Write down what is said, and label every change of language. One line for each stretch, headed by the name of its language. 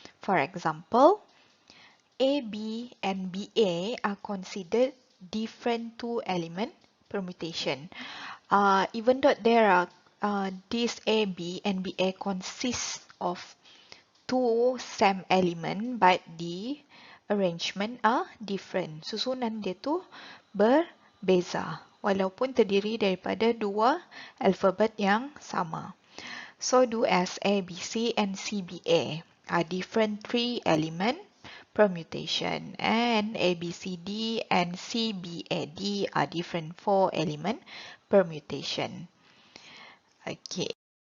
English: For example, AB and BA are considered different two-element permutation. Even though there are this AB and BA consist of two same element, but the arrangement are different.
Malay: Susunan dia tu berbeza, walaupun terdiri daripada dua alfabet yang sama.
English: So do as ABC and CBA are different three-element permutation, and ABCD and CBAD are different four-element permutation. Okay.